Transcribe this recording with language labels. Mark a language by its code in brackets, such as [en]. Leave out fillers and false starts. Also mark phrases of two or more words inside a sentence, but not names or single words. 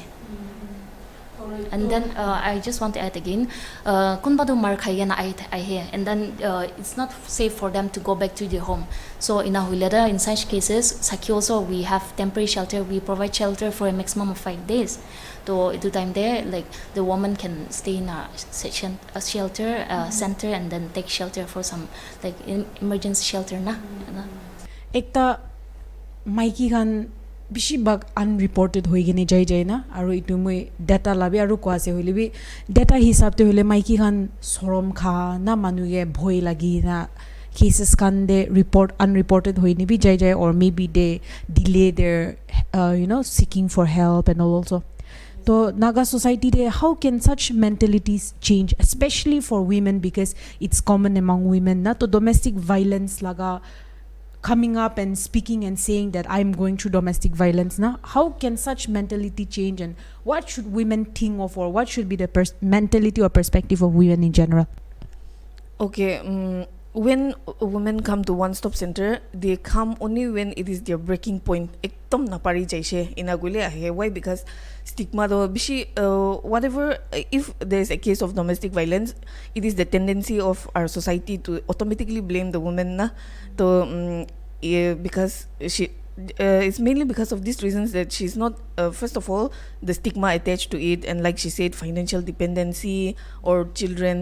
[en] And then I just want to add again, [nag] kunbadu mar khayena [en] I hear, and then it's not safe for them to go back to their home. So in Ahuleda, in such cases, Sakhi also we have temporary shelter. We provide shelter for a maximum of 5 days. So at the time there, like the woman can stay in a shelter center and then take shelter for some like emergency shelter na. [nag] Ekta maiki khan bishi bag unreported hoi gine jai na, aru itu moi data labi aru kwa se hoile bi data hisab te hole maiki khan sorom kha na manuge bhoi lagi na cases kan de report unreported hoi ni bi jai, [en] or maybe they delay their seeking for help and all also. So Naga society de, how can such mentalities change, especially for women, because it's common among women na to domestic violence laga coming up and speaking and saying that I'm going through domestic violence na. How can such mentality change, and what should women think of, or what should be the mentality or perspective of women in general? Okay, when women come to One Stop Center, they come only when it is their breaking point. [nag] Ekdom napari jaise inagule ahe. [en] Why? Because stigma [nag] do bishi [en] whatever, if there is a case of domestic violence, it is the tendency of our society to automatically blame the woman na. To because she it's mainly because of these reasons that she's not first of all the stigma attached to it, and like she said, financial dependency, or children.